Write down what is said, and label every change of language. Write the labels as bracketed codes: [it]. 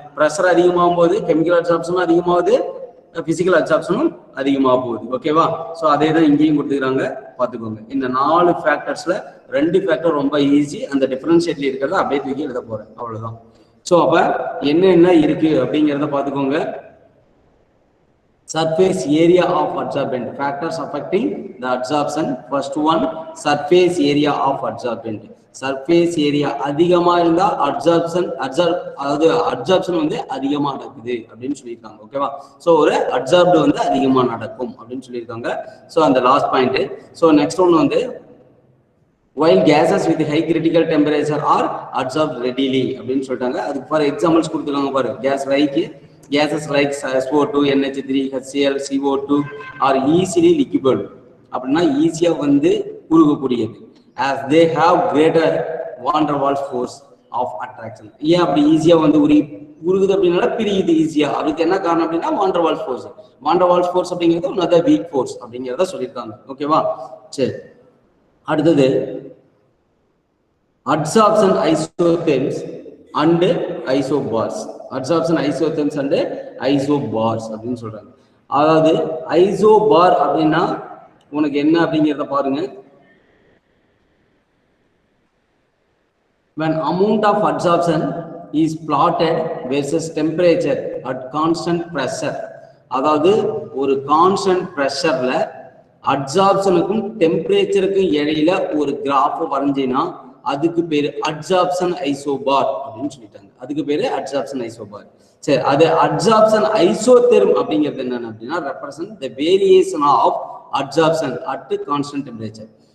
[ta] Pressure அதிகமாகும் போது chemical அப்சார்ப்ஷனும் அதிகமாகுது, பிசிக்கல் அப்சார்ப்ஷனும் அதிகமாக போகுது. ஓகேவா? ஸோ அதே தான் இங்கேயும் கொடுத்துக்கிறாங்க, பார்த்துக்கோங்க. இந்த 4 ஃபேக்டர்ஸ்ல 2 ஃபேக்டர் ரொம்ப ஈஸி, அந்த டிஃபரன்ஷியேட்ல இருக்கிறத அப்படியே தூக்கி எழுத போறேன், அவ்வளவுதான். ஸோ அப்ப என்ன இருக்கு அப்படிங்கிறத பார்த்துக்கோங்க. [en] surface area of adsorbent, factors affecting the absorption. First one, surface area of adsorbent. [ta] Surface area அதிகமா இருந்தா அதாவது அப்சார்ப்ஷன் வந்து அதிகமா நடக்குது அப்படின்னு சொல்லியிருக்காங்க. ஓகேவா? ஸோ ஒரு அப்சார்ப்டு வந்து அதிகமா நடக்கும் அப்படின்னு சொல்லியிருக்காங்க. ஸோ அந்த லாஸ்ட் பாயிண்ட். [en] so next ஒன்று வந்து while gases with high critical temperature are absorbed readily [ta] அப்படின்னு சொல்லிட்டாங்க. அதுக்கு ஃபார் எக்ஸாம்பிள்ஸ் கொடுத்துருக்காங்க பாரு. [en] gases like SO2, NH3, HCl, CO2 are easily liquid. [ta] அப்படின்னா ஈஸியா வந்து உருகக்கூடியது. [en] as they have greater van der Waals force of attraction. [ta] ஏன் அப்படி ஈஸியா வந்து உருகுது அப்படின்னா பிரியுது ஈஸியா. அதுக்கு என்ன காரணம் அப்படின்னா van der Waals force. van der Waals force அப்படிங்கிறது [en] another weak force [ta] அப்படிங்கிறத சொல்லியிருக்காங்க. ஓகேவா? [en] சரி, அடுத்தது adsorption isotherms and isobars. adsorption isotherms and isobars [ta] அப்படின்னு சொல்றாங்க. அதாவது isobar அப்படின்னா உனக்கு என்ன அப்படிங்கிறத பாருங்க. [en] when amount of adsorption is plotted versus temperature at constant pressure. [ta] அதாவது ஒரு கான்ஸ்டன்ட் பிரஷர்ல அட்சார்ப்ஷனுக்கும் டெம்பரேச்சருக்கும் இடையில ஒரு கிராஃப் வரைஞ்சினா அதுக்கு பேரு அட்சார்ப்ஷன் ஐசோபார் அப்படின்னு சொல்லிட்டாங்க. அதுக்கு பேரு அட்சார்ப்ஷன் ஐசோபார். சரி, அது அட்சார்ப்ஷன் ஐசோதெர்ம் அப்படிங்கிறது என்னன்னு அப்படின்னா [en] Represent the variation of adsorption at constant temperature.